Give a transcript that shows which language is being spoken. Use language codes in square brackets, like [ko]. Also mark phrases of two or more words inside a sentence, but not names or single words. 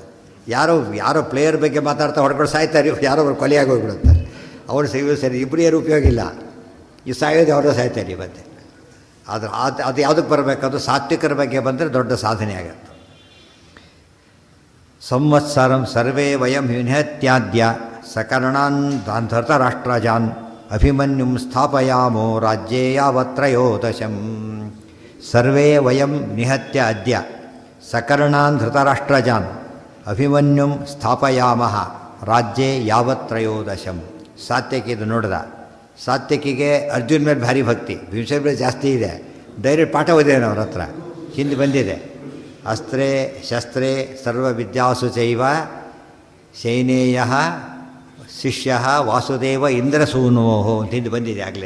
[kn] ಯಾರೋ ಪ್ಲೇಯರ್ ಬಗ್ಗೆ ಮಾತಾಡ್ತಾ ಹೊಡ್ಕೊಂಡು ಸಾಯ್ತಾರೆ, ಯಾರೋ ಅವ್ರು ಕೊಲೆಯಾಗಿ ಹೋಗ್ಬಿಡುತ್ತಾರೆ. ಅವ್ರು ಸಿಗೋದು ಸರಿ, ಇಬ್ಬರು ಯಾರು ಉಪಯೋಗ ಇಲ್ಲ, ಈ ಸಾಯೋದು ಅವರೇ ಸಾಯ್ತಾರೆ ಇವತ್ತೆ. ಆದರೆ ಅದು ಯಾವುದಕ್ಕೆ ಬರಬೇಕದು ಸಾತ್ವಿಕರ ಬಗ್ಗೆ ಬಂದರೆ ದೊಡ್ಡ ಸಾಧನೆ ಆಗುತ್ತೆ. [sa] ಸಂವತ್ಸರಂ ಸರ್ವೇ ವಯಂ ನಿಹತ್ಯಾದ್ಯ ಸಕರ್ಣಾನ್ ಧೃತರಾಷ್ಟ್ರಜಾನ್ ಅಭಿಮನ್ಯುಂ ಸ್ಥಾಪಯಾಮೋ ರಾಜ್ಯೇ ಯಾವತ್ರಯೋದಶಂ. ಸರ್ವೇ ವಯಂ ನಿಹತ್ಯ ಅದ್ಯ ಸಕರ್ಣಾನ್ ಧೃತರಾಷ್ಟ್ರಜಾನ್ ಅಭಿಮನ್ಯುಂ ಸ್ಥಾಪಯಾಮಃ ರಾಜ್ಯೇ ಯಾವತ್ರಯೋದಶಂ. [kn] ಸಾತ್ಯಕಿ ಇದು ನೋಡ್ದ. ಸಾತ್ಯಕಿಗೆ ಅರ್ಜುನ್ ಮೇಲೆ ಭಾರಿ ಭಕ್ತಿ, ಭೀಮಸೇನ ಮೇಲೆ ಜಾಸ್ತಿ ಇದೆ. ಡೈರೆಕ್ಟ್ ಪಾಠ ಓದಿದ್ದೇನೆ ಅವ್ರ ಹತ್ರ, ಹಿಂದೆ ಬಂದಿದೆ. [sa] ಅಸ್ತ್ರೇ ಶಸ್ತ್ರೇ ಸರ್ವವಿದ್ಯಾಸು ಚೈವ ಶೈನೇಯ ಶಿಷ್ಯ ವಾಸುದೇವ ಇಂದ್ರಸೂನೋಹೋ [kn] ಅಂತ ಹಿಂದೆ ಬಂದಿದೆ ಆಗಲೇ.